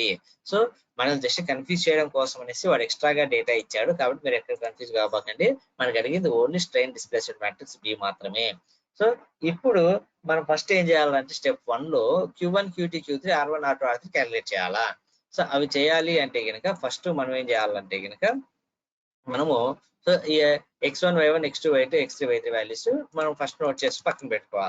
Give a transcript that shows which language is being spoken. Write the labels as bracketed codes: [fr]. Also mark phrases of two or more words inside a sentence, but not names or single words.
[te] సో మనం జస్ట్ కన్ఫ్యూజ్ చేయడం కోసం అనేసి వాడు ఎక్స్ట్రాగా డేటా ఇచ్చాడు కాబట్టి మీరు ఎక్కడ కన్ఫ్యూజ్ కావకండి. మనకి అడిగింది [en] only strain displacement matrix B [te] మాత్రమే. సో ఇప్పుడు మనం ఫస్ట్ ఏం చేయాలంటే స్టెప్ 1 లో Q1 Q2 Q3 R1 R2 R3 క్యాలిక్యులేట్ చేయాలా. సో అవి చేయాలి అంటే గనక ఫస్ట్ మనం ఏం చేయాలంటే గనక మనము సో ఈ x1 y1 x2 y2 x3 y3 వాల్యూస్ మనం ఫస్ట్ నోట్ చేసి పక్కన పెట్టుకోవాలి.